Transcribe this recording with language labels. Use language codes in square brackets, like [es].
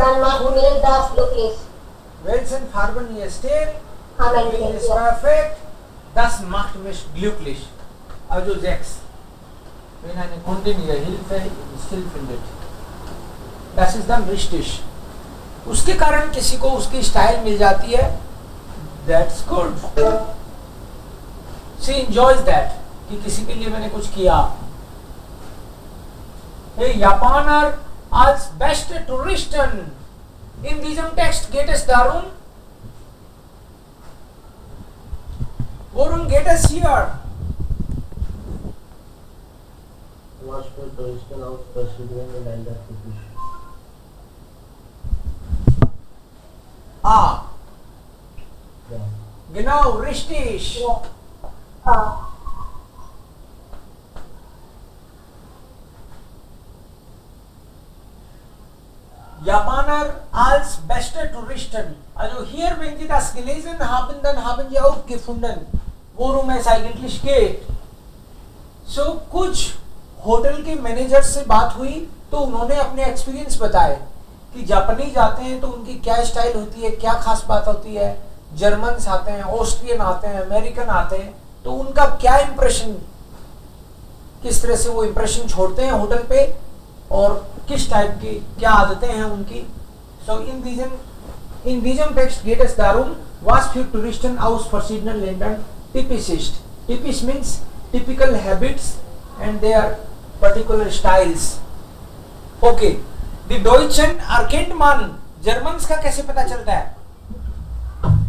[de] Dann macht mir das glücklich. welchen Farben ihr steht, Amen. ist perfekt, das macht mich glücklich. Also 6. Wenn eine Kundin ihre Hilfe im Stil findet, das ist dann richtig. [hi] उसके कारण किसी को उसकी style मिल जाती है, [en] that's good. She enjoys that [hi] कि किसी के लिए मैंने कुछ किया. [de] Hey, Japaner als beste Touristen in diesem Text geht es darum, worum geht es hier? Was für Touristen aus verschiedenen Ländern typisch? Ah, Ja. genau, richtig. Japaner als beste Touristen. Also hier, wenn Sie das gelesen haben, dann haben Sie auch gefunden, worum es eigentlich geht. [en] So [hi] कुछ hotel के manager से बात हुई तो उन्होंने अपने experience बताए कि जापानीज आते हैं तो उनकी क्या स्टाइल होती है, क्या खास बात होती है, जर्मन्स आते हैं, ऑस्ट्रियन आते हैं, अमेरिकन आते हैं, तो उनका क्या इंप्रेशन, किस तरह से वो इंप्रेशन छोड़ते हैं होटल पे और किस टाइप की क्या आदतें हैं उनकी. [de] So in diesem Text geht es darum, was für Touristen aus verschiedenen Ländern typisch ist. [en] Typisch means typical habits and their particular styles. Okay. [de] Die Deutschen erkennt man. [hi] Germans का कैसे पता चलता है?